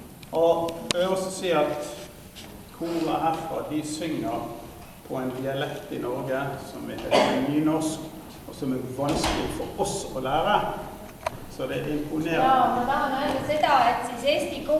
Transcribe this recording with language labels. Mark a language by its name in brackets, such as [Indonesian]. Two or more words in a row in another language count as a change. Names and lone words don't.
[Norwegian] Og jeg vil også si at koret herfra, de synger på en dialekt i Norge som heter nynorsk, og som vanskelig for oss å lære. Så det imponerer. [Estonian] Ja, ma tahan öelda seda, et siis eesti